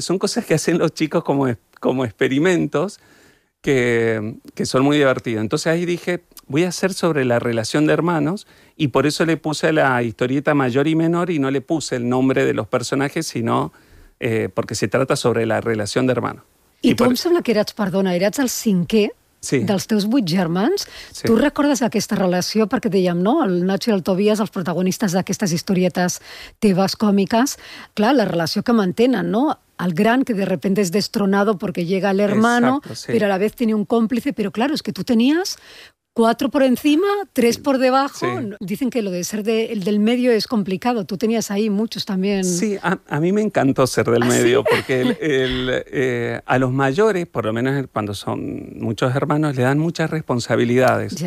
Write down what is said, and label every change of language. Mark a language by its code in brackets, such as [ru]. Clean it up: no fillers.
[es] Son cosas que hacen los chicos como experimentos que son muy divertidos. Entonces ahí dije, voy a hacer sobre la relación de hermanos y por eso le puse la historieta mayor y menor y no le puse el nombre de los personajes, sino porque se trata sobre la relación de hermanos. [ca] I tu em sembla que eras, perdona, eras el cinquè, sí, dels teus vuit germans. Sí. Tu recordes aquesta relació, perquè dèiem, no?, el Nacho i el Tobias, els protagonistes d'aquestes historietes teves còmiques, clar, la relació que mantenen, no?, al gran que [es] de repente es destronado porque llega el hermano. Exacto, sí. Pero a la vez tiene un cómplice, pero claro, es que tú tenías cuatro por encima, tres por debajo. Sí. Dicen que lo de ser el del medio es complicado, tú tenías ahí muchos también. Sí, a mí me encantó ser del medio. ¿Ah, sí? Porque a los mayores, por lo menos cuando son muchos hermanos, le dan muchas responsabilidades.